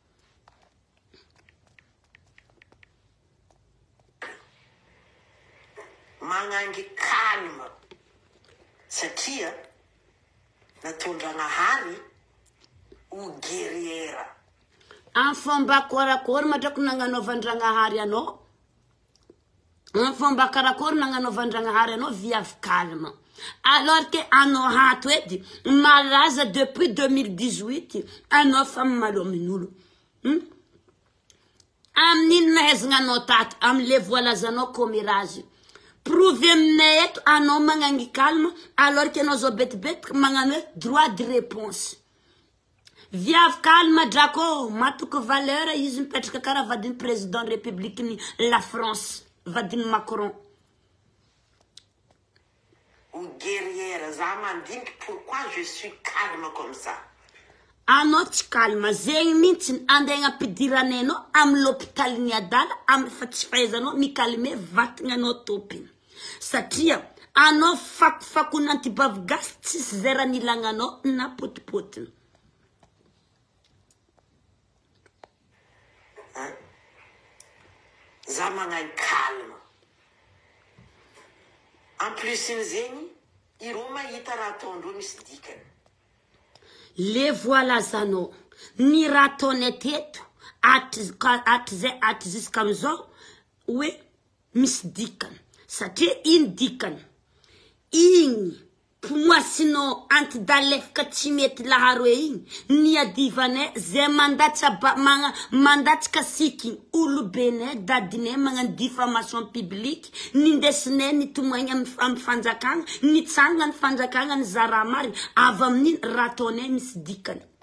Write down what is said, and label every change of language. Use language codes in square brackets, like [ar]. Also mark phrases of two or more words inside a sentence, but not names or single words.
[mg] Magnangy calme. Satria natondragnahary ho guerriera. Amin'ny fomba karakory madrako nagnanaovan-dragnahary anao. Amin'ny fomba karakory nagnanaovan-dragnahary anao viavy calme. [fr] Alors que [mg] anao hato edy malaza depuis 2018 anao fa malomin'olo. Amin'ino nahaizagna anao tato, am'le voalazanao comérage. Prouve aminay eto anao magnangy calme [fr] alors que [mg] anao zao betibetiky magnano hoe [fr] droit de réponse. [mg] Viavy calme drako, matoko valeur izy mipetraka karaha vadiny [fr] président république la France, [mg] vadiny Macron. [fr] Ou guerrière, [mg] za mandiniky [fr] pourquoi je suis calme comme ça. [mg] Anao tsy calme, zegny mihitsy andegna ampidiranenao amin'ny l'hôpital ny adala, amin'ny fa tsy fahaizanao mikalme vatagna anao topiny. Satria anao fakofakony antibavy gasy tsisy zay raha nilagnanao na potipotiny. Za magnano calme. [fr] En plus [mg] n'zegny, iro mahita raha ataondreo misy dikany. Le voalazanao, ny raha ataonay teto, aty jusqu'am'izao, hoe misy dikany. Satria iny dikany, igny pomoasinao antidalefaka tsy mety laharoe igny, ny adivanay zay mandatsika siky olobenay dadinay magnano [fr] diffamation publique, [mg] nindesinay nitomoagny amin'ny fanjakagna, nitsanga ny fanjakagna ny zara marina, avy amin'iny raha ataonay misy dikany.